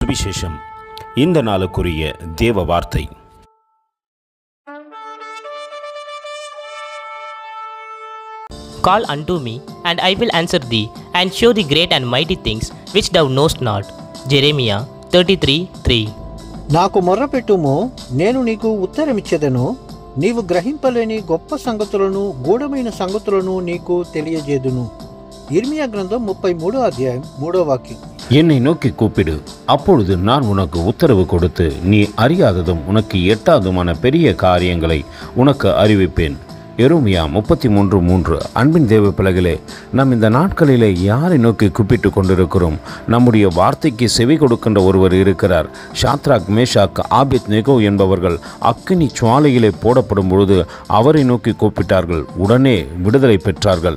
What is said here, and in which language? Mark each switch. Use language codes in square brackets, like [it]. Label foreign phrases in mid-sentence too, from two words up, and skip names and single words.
[ta] சுவிசேஷம். இந்த நாளுக்குரிய தேவ வார்த்தை. [en] Call unto me, and I will answer thee, and show thee great and mighty things which thou knowest not. Jeremiah 33:3. [te] నాకు మొర్రపెట్టుము, నేను నీకు ఉత్తరమిచ్చెదను. నీవు గ్రహింపలేని గొప్ప సంగతులను, గూఢమైన సంగతులను నీకు తెలియజేదును. ఇర్మియా గ్రంథం 33వ అధ్యాయం 3వ వాక్యం. [ta] என்னை நோக்கி கூப்பிடு, அப்பொழுது நான் உனக்கு உத்தரவு கொடுத்து நீ அறியாததும் உனக்கு எட்டாதுமான பெரிய காரியங்களை உனக்கு அறிவிப்பேன். எரேமியா 33:3. அன்பின் தேவ பிள்ளைகளே, நாம் இந்த நாட்களிலே யாரை நோக்கி கூப்பிட்டு கொண்டிருக்கிறோம்? நம்முடைய வார்த்தைக்கு செவி கொடுக்கின்ற ஒருவர் இருக்கிறார். ஷாத்ராக், மேஷாக், ஆபேத்நேகோ என்பவர்கள் அக்கினி சுவாலையிலே போடப்படும் பொழுது அவரை நோக்கி கூப்பிட்டார்கள், உடனே விடுதலை பெற்றார்கள்.